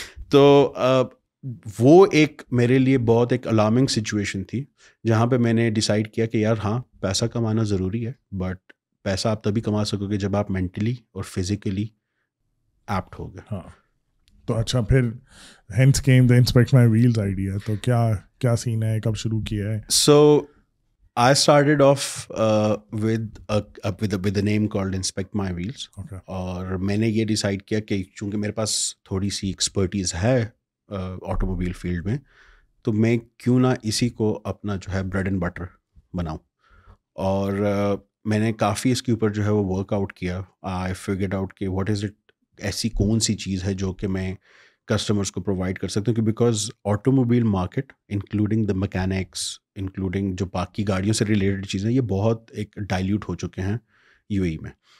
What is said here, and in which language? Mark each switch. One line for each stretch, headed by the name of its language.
Urdu: تو وہ ایک میرے لیے بہت ایک الارمنگ سچویشن تھی جہاں پہ میں نے ڈیسائیڈ کیا کہ یار ہاں پیسہ کمانا ضروری ہے, بٹ پیسہ آپ تبھی کما سکو گے جب آپ مینٹلی اور فزیکلی ایپٹ ہو گئے. ہاں تو اچھا, پھر ہینس کیم دا انسپیکٹ مائی ویلز آئیڈیا, تو کیا سین ہے, کب شروع کیا ہے؟
English: So I started off with a name called Inspect My Wheels. Okay.
Urdu: اور میں نے یہ ڈیسائیڈ کیا کہ چونکہ میرے پاس تھوڑی سی ایکسپرٹیز ہے آٹو موبائل فیلڈ میں, تو میں کیوں نہ اسی کو اپنا جو ہے بریڈ اینڈ بٹر بناؤں. اور میں نے کافی اس کے اوپر جو ہے وہ ورک آؤٹ کیا.
English: I figured out کہ what is it,
Urdu: ایسی کون سی چیز ہے جو کہ میں کسٹمرس کو پرووائڈ کر سکتا ہوں, کہ because auto mobile market including the mechanics, including جو باقی گاڑیوں سے ریلیٹڈ چیزیں, یہ بہت ایک ڈائلیوٹ ہو چکے ہیں یو اے میں.